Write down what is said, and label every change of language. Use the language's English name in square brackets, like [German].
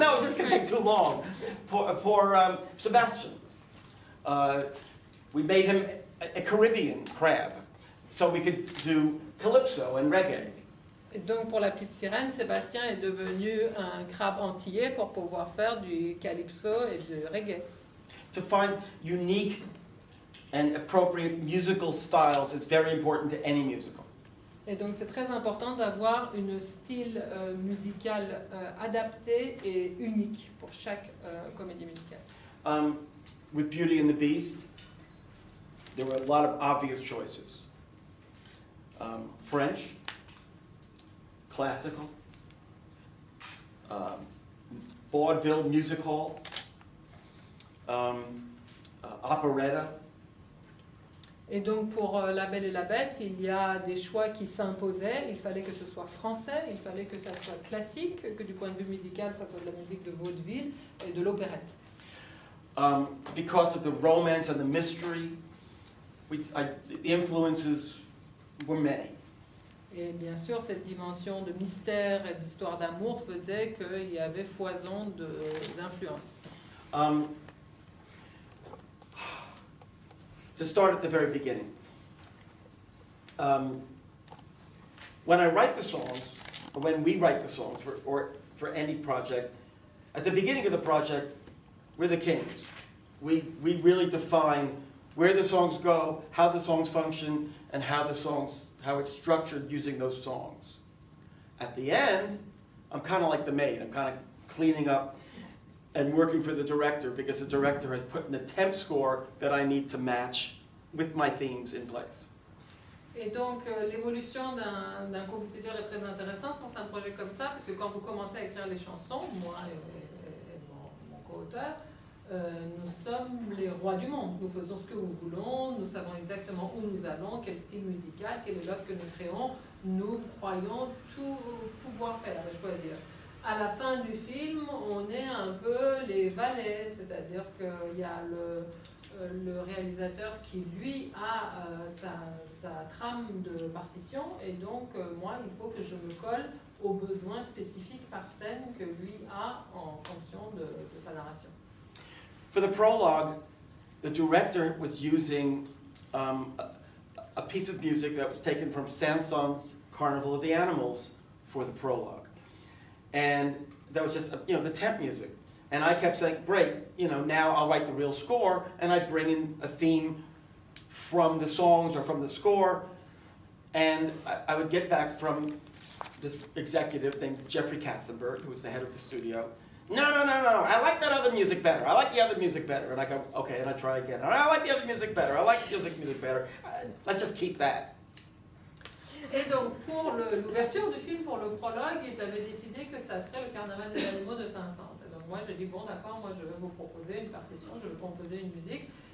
[English] No, it's just going to take too long. For Sebastian, we made him a Caribbean crab, so we could do calypso and reggae. [French] Et donc pour la petite sirène, Sébastien est devenu un crabe antillais pour pouvoir faire du calypso et du reggae. [English] To find unique and appropriate musical styles is very important to any musical. [French] Et donc c'est très important d'avoir un style musical adapté et unique pour chaque comédie musicale. [English] With Beauty and the Beast, there were a lot of obvious choices. French, classical, vaudeville music hall, operetta. [French] Et donc pour La Belle et la Bête, il y a des choix qui s'imposaient. Il fallait que ce soit français, il fallait que ça soit classique, que du point de vue musical, ça soit de la musique de vaudeville et de l'opérette. [English] Because of the romance and the mystery, the influences were many. [French] Et bien sûr, cette dimension de mystère et d'histoire d'amour faisait qu'il y avait foison d'influences. [English] To start at the very beginning, when I write the songs, or when we write the songs for any project, at the beginning of the project, we're the kings. We really define where the songs go, how the songs function, and how it's structured using those songs. At the end, I'm kind of like the maid. I'm kind of cleaning up and working for the director because the director has put in a temp score that I need to match with my themes in place. [French] Et donc l'évolution d'un compositeur est très intéressante sur un projet comme ça, parce que quand vous commencez à écrire les chansons, moi et mon co-auteur, nous sommes les rois du monde. Nous faisons ce que nous voulons, nous savons exactement où nous allons, quel style musical, quelle est l'œuvre que nous créons. Nous croyons tout pouvoir faire et choisir. À la fin du film, on est un peu les valets, c'est-à-dire qu'il y a le réalisateur qui, lui, a sa trame de partition, et donc, moi, il faut que je me colle aux besoins spécifiques par scène que lui a en fonction de sa narration. [English] For the prologue, the director was using a piece of music that was taken from Saint-Saëns' Carnival of the Animals for the prologue. And that was just, the temp music. And I kept saying, great, now I'll write the real score, and I'd bring in a theme from the songs or from the score, and I would get back from this executive named Jeffrey Katzenberg, who was the head of the studio. No, I like that other music better. I like the other music better. And I go, okay, and I try again. I like the other music better. I like the music better. Let's just keep that. [French] Et donc, pour l'ouverture du film, pour le prologue, ils avaient décidé que ça serait le carnaval des animaux de Saint-Saëns. Et donc, moi, j'ai dit, bon, d'accord, moi, je vais vous proposer une partition, je vais composer une musique.